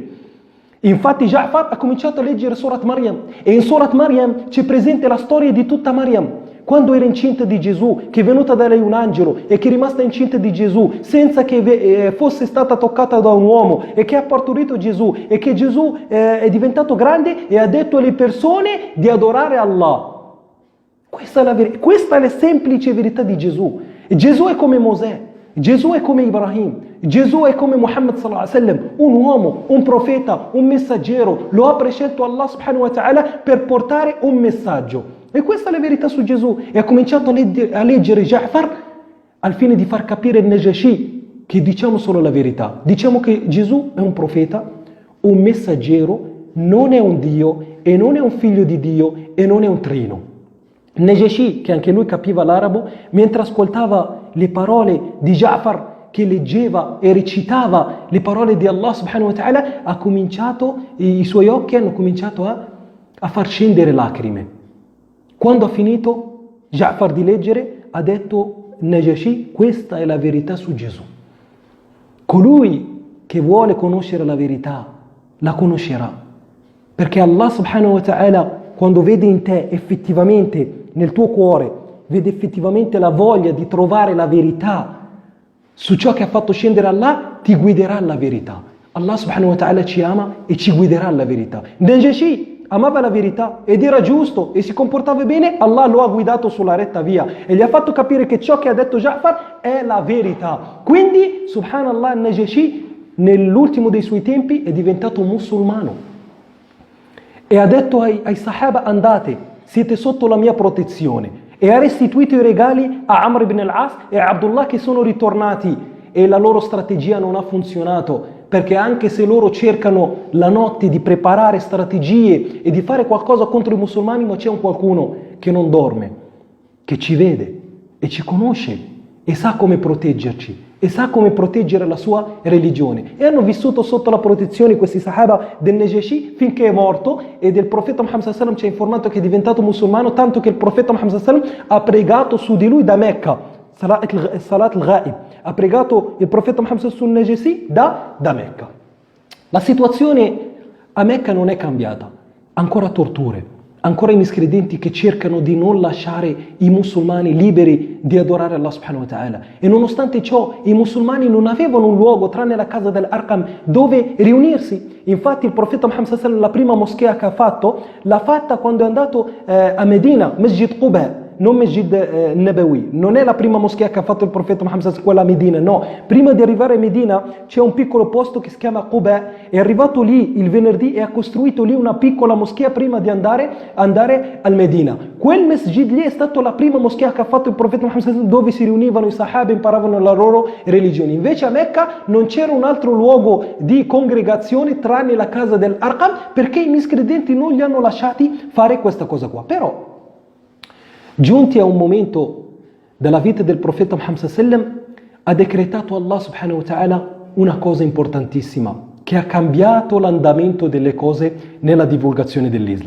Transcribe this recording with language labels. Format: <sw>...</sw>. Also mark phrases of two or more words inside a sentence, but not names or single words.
<it>Infatti Ja'far ha cominciato a leggere Surat Maryam, e in Surat Maryam c'è presente la storia di tutta Maryam, quando era incinta di Gesù, che è venuta da lei un angelo e che è rimasta incinta di Gesù senza che fosse stata toccata da un uomo, e che ha partorito Gesù, e che Gesù è diventato grande e ha detto alle persone di adorare Allah. Questa è la semplice verità di Gesù. Gesù è come Mosè. Gesù è come Ibrahim, Gesù è come Muhammad</it> <ar>صلى الله عليه وسلم,</ar> <it>un uomo, un profeta, un messaggero. Lo ha prescelto</it> <ar>الله سبحانه وتعالى</ar> <it>per portare un messaggio. E questa è la verità su Gesù. E ha cominciato a leggere Ja'far al fine di far capire il Najashi che diciamo solo la verità. Diciamo che Gesù è un profeta, un messaggero, non è un Dio e non è un figlio di Dio e non è un trino. Najashi, che anche lui capiva l'arabo, mentre ascoltava le parole di Ja'far che leggeva e recitava le parole di</it> <ar>الله سبحانه وتعالى,</ar> <it>i suoi occhi hanno cominciato a far scendere lacrime. Quando ha finito Ja'far di leggere, ha detto Najashi, questa è la verità su Gesù. Colui che vuole conoscere la verità, la conoscerà. Perché</it> <ar>الله سبحانه وتعالى,</ar> <it>quando vede in te effettivamente, nel tuo cuore, vede effettivamente la voglia di trovare la verità su ciò che ha fatto scendere Allah, ti guiderà alla verità.</it> <ar>الله سبحانه وتعالى</ar> <it>ci ama e ci guiderà alla verità. Najashi amava la verità ed era giusto e si comportava bene, Allah lo ha guidato sulla retta via e gli ha fatto capire che ciò che ha detto Ja'far è la verità. Quindi, subhanallah, Najashi nell'ultimo dei suoi tempi è diventato un musulmano e ha detto ai Sahaba: andate, siete sotto la mia protezione, e ha restituito i regali a Amr ibn al-As e a Abdullah, che sono ritornati, e la loro strategia non ha funzionato, perché anche se loro cercano la notte di preparare strategie e di fare qualcosa contro i musulmani, ma c'è un qualcuno che non dorme, che ci vede e ci conosce e sa come proteggerci e sa come proteggere la sua religione. E hanno vissuto sotto la protezione questi Sahaba del Najashi finché è morto, e del profeta Muhammad</it> <ar>صلى الله عليه وسلم</ar> <it>ci ha informato che è diventato musulmano, tanto che il profeta Muhammad</it> <ar>صلى الله عليه وسلم</ar> <it>ha pregato su di lui da Mecca,</it> <ar>صلاة الغائب,</ar> <it>ha pregato il profeta Muhammad sul Najashi da Mecca. La situazione a Mecca non è cambiata, ancora torture, ancora i miscredenti che cercano di non lasciare i musulmani liberi di adorare</it> <ar>الله سبحانه وتعالى.</ar> <it>E nonostante ciò i musulmani non avevano un luogo tranne la casa dell'Arqam dove riunirsi. Infatti il profeta Muhammad</it> <ar>صلى الله عليه وسلم,</ar> <it>la prima moschea che ha fatto, l'ha fatta quando è andato a Medina, Masjid Quba, non Masjid Nabawi. Non è la prima moschea che ha fatto il profeta Muhammad</it> <ar>صلى الله عليه وسلم,</ar> <it>quella a Medina, no. Prima di arrivare a Medina c'è un piccolo posto che si chiama Quba, è arrivato lì il venerdì e ha costruito lì una piccola moschea prima di andare al Medina. Quel masjid lì è stata la prima moschea che ha fatto il profeta Muhammad</it> <ar>صلى الله عليه وسلم,</ar> <it>dove si riunivano i sahaba e imparavano la loro religione. Invece a Mecca non c'era un altro luogo di congregazione tranne la casa dell'Arqam, perché i miscredenti non gli hanno lasciati fare questa cosa qua. Però giunti a un momento della vita del profeta Muhammad</it> <ar>صلى الله عليه وسلم,</ar> <it>ha decretato</it> <ar>الله سبحانه وتعالى</ar> <it>una cosa importantissima che ha cambiato l'andamento delle cose nella divulgazione dell'Islam.</it>